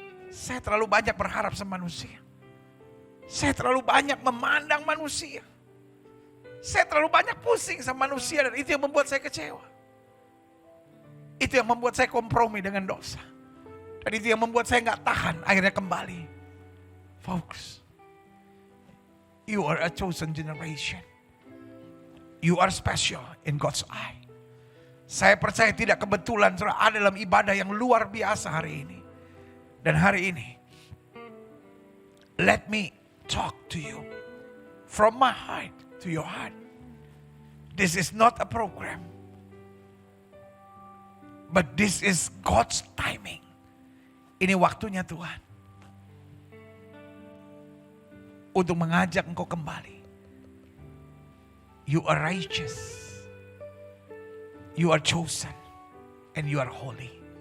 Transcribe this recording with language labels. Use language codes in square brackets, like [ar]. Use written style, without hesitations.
[id] Saya terlalu banyak berharap sama manusia. Saya terlalu banyak memandang manusia. Saya terlalu banyak pusing sama manusia dan itu yang membuat saya kecewa. Itu yang membuat saya kompromi dengan dosa. Dan itu yang membuat saya gak tahan akhirnya kembali. [en] Folks, you are a chosen generation. You are special in God's eye. [id] Saya percaya tidak kebetulan saudara ada dalam ibadah yang luar biasa hari ini. Dan hari ini, [en] let me talk to you from my heart to your heart. This is not a program, but this is God's timing. [id] Ini waktunya Tuhan untuk mengajak engkau kembali. [en] You are righteous, you are chosen, and you are holy.